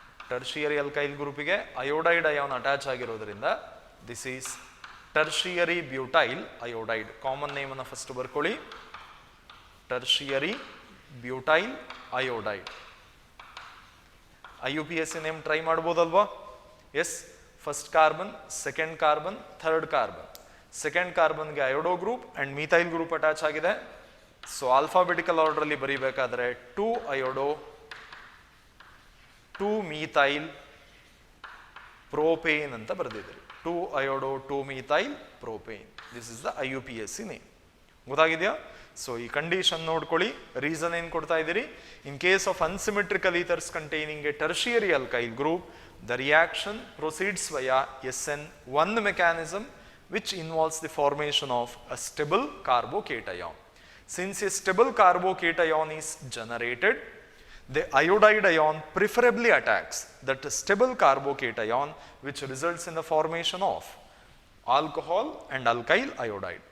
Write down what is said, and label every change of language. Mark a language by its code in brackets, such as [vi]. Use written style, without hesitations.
[en] Tertiary alkyl group ಗೆ iodide ion [kn] attach ಆಗಿರೋದ್ರಿಂದ [en] this is tertiary butyl iodide. [kn] Common name ಅನ್ನು first ಬರ್ಕೊಳ್ಳಿ, tertiary butyl iodide. IUPAC name try ಮಾಡ್ಬೋದಲ್ವಾ? S. First carbon, second carbon, third carbon. Second ಕಾರ್ಬನ್ಗೆ ಅಯೋಡೋ group and methyl group attach ಆಗಿದೆ. So alphabetical order ಅಲ್ಲಿ ಬರೀಬೇಕಾದ್ರೆ 2 ಅಯೋಡೋ, 2 methyl, propane ಅಂತ ಬರೆದಿದ್ದೀರಿ. [en] 2 iodo, 2 methyl, propane. This is the IUPAC name. [kn] ಗೊತ್ತಾಗಿದೆಯಾ? So ಈ condition ನೋಡ್ಕೊಳ್ಳಿ. Reason ಏನ್ ಕೊಡ್ತಾ ಇದ್ದೀರಿ? [en] In case of unsymmetrical ethers containing a tertiary alkyl group, the reaction proceeds via SN1 mechanism which involves the formation of a stable carbocation. Since a stable carbocation is generated, the iodide ion preferably attacks that stable carbocation, which results in the formation of alcohol and alkyl iodide.